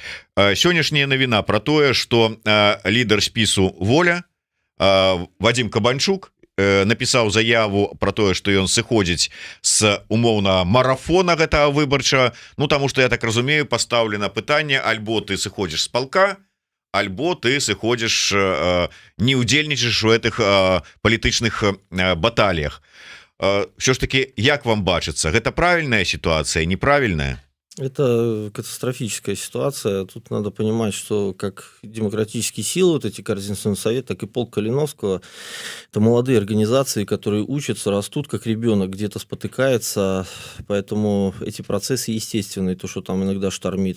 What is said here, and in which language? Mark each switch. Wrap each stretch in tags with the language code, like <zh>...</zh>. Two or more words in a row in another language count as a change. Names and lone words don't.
<be>Сённяшняя навіна пра тое, што лідар спісу «Воля» Вадзім Кабанчук напісаў заяву про тое, што ён сыходзіць з умоўна марафона гэтага выбарча, ну таму што я так разумею, пастаўлена пытанне, альбо ты сыходзіш з палка, альбо ты сыходзіш, не удзельнічаеш у гэтых палітычных баталіях. Все ж таки, як вам бачыцца, гэта правільная сітуацыя, неправільная?</be> <ru>Это катастрофическая ситуация. Тут надо понимать, что как демократические силы, вот эти Координационный совет, так и полк Калиновского, это молодые организации, которые учатся, растут как ребенок, где-то спотыкается, поэтому эти процессы естественные, то, что там иногда штормит.</ru>